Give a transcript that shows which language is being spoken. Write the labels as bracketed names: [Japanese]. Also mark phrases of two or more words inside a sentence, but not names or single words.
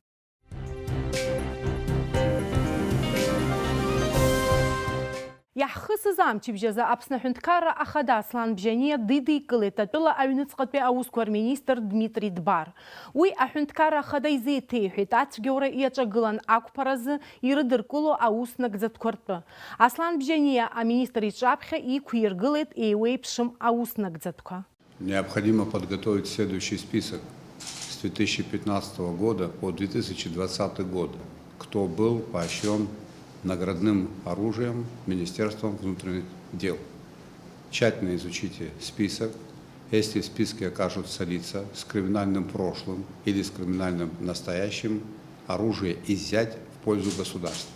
[Abkhazian] Иаҳхысыз амчыбжьазы Аԥсны аҳәынҭқарра ахада Аслан Бжьаниа дидикылеит атәыла аҩныҵҟатәи аусқәа рминистр Дмитри Дбар. Уи аҳәынҭқарра ахада изеиҭеиҳәеит ацәгьоура иаҿагылан ақәԥаразы ирыдыркыло аус нагӡатәқәа ртәы. Аслан Бжьаниа аминистр иҿаԥхьа иқәиргылеит еиуеиԥшым аус нагӡатәқәа. [Russian] Необходимо подготовить следующий список с 2015 года по 2020 год, кто был поощрен наградным оружием Министерством внутренних дел. Тщательно изучите список. Если в списке окажутся лица с криминальным прошлым или с криминальным настоящим, оружие изъять в пользу государства.